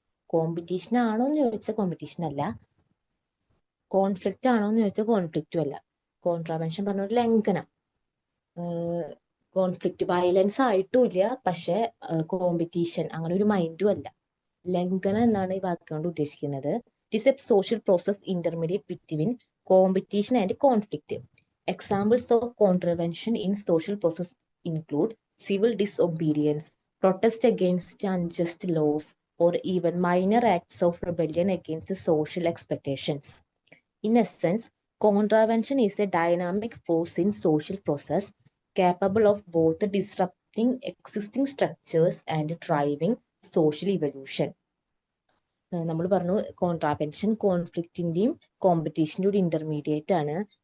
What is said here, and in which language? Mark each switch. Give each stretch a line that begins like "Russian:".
Malayalam: Competition ആണോ എന്ന് ചോദിച്ചാൽ കോമ്പറ്റീഷൻ അല്ല, കോൺഫ്ലിക്റ്റ് ആണോ എന്ന് ചോദിച്ചാൽ കോൺഫ്ലിക്റ്റും അല്ല. കോൺട്രാവെൻഷൻ പറഞ്ഞ ഒരു ലംഘനം. കോൺഫ്ലിക്റ്റ് വയലൻസ് ആയിട്ടും ഇല്ല, പക്ഷെ കോമ്പറ്റീഷൻ അങ്ങനെ ഒരു മൈൻഡും അല്ല. ലംഘനം എന്നാണ് ഈ വാക്കുകൊണ്ട് ഉദ്ദേശിക്കുന്നത്.
English: It is a social process intermediate between competition and conflict. Examples of contravention in social process include civil disobedience, protest against unjust laws, or even minor acts of rebellion against social expectations. In essence, contravention is a dynamic force in social process capable of both disrupting existing structures and driving social evolution.
Malayalam: നമ്മൾ പറഞ്ഞു contravention കോൺഫ്ലിക്റ്റിന്റെയും കോമ്പറ്റീഷന്റെ ഒരു intermediate ആണ്.